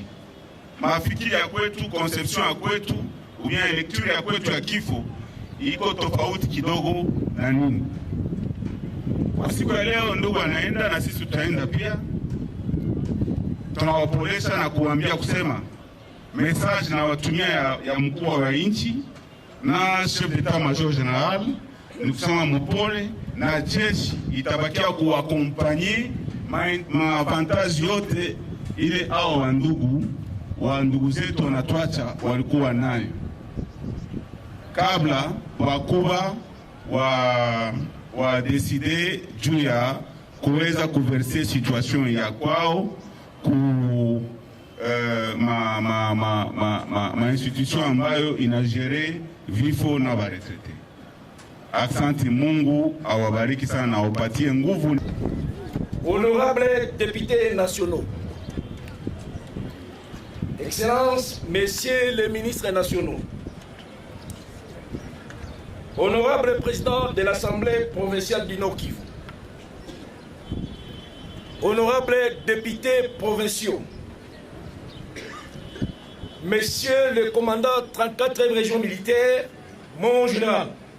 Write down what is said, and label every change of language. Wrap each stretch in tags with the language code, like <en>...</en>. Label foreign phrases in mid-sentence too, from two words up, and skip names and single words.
<sw>Mafikiri ya kwetu, conception ya kwetu, ubia lecture ya kwetu ya kifo iko tofauti kidogo na nini. Kwa siku ya leo ndugu anaenda na sisi tutaenda pia. Tunawapolesha na kuambia kusema message na watumia ya mkuu wa nchi na</sw> <fr>chef d'état-major général</fr> <sw>ni kusema mpole, na jeshi itabakia kuwakompanye maavantaji yote ile hao wa ndugu zetu wanatuacha walikuwa nayo kabla wakubwa wa decide juu ya kuweza kuverser situation ya kwao ku ma institution ambayo inagere vifo na baretrete. Asante, Mungu awabariki sana, awapatie nguvu.</sw> <fr>Honorables députés nationaux, Excellences, Messieurs les ministres nationaux, Honorable Président de l'Assemblée provinciale du Nord Kivu, Honorables députés provinciaux, Messieurs le commandant 34e région militaire, mon général,</fr>